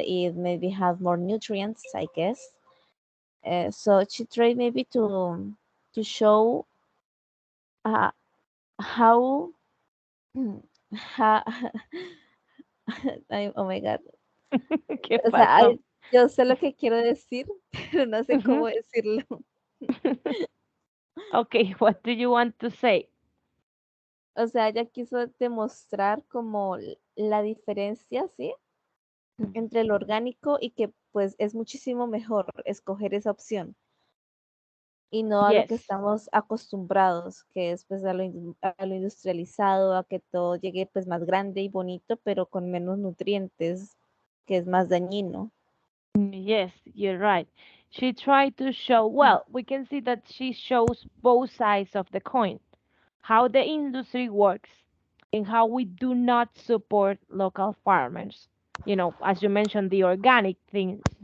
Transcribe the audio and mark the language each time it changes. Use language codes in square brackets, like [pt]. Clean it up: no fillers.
[en] It maybe has more nutrients, I guess. So she tried maybe to show uh, how, how oh my god. [es] ¿Qué O sea, pasó? yo sé lo que quiero decir, pero no sé Mhm. cómo decirlo. [en] Okay, what do you want to say? [es] O sea, ella quiso demostrar como la diferencia, ¿sí? Entre lo orgánico y que pues es muchísimo mejor escoger esa opción y no a lo que [en] Yes. [es] estamos acostumbrados, que es pues a lo industrializado, a que todo llegue pues más grande y bonito, pero con menos nutrientes, que es más dañino. [en] Yes, you're right. She tried to show, well, we can see that she shows both sides of the coin, how the industry works and how we do not support local farmers. As you mentioned, the organic things.